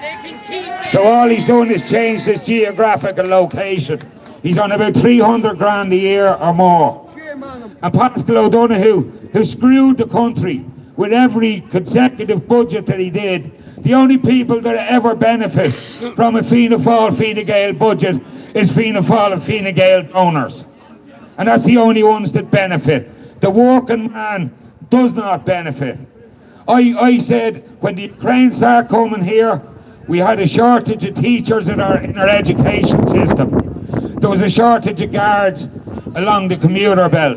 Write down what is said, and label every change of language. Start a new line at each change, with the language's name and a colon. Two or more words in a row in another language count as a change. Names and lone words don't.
English: So all he's doing is change his geographical location. He's on about 300 grand a year or more. And Pascal O'Donoghue, who screwed the country with every consecutive budget that he did, the only people that ever benefit from a Fianna Fáil, Fine Gael budget is Fianna Fáil and Fine Gael donors. And that's the only ones that benefit. The working man does not benefit. I said when the Ukrainians started coming here, we had a shortage of teachers in our education system. There was a shortage of guards along the commuter belt.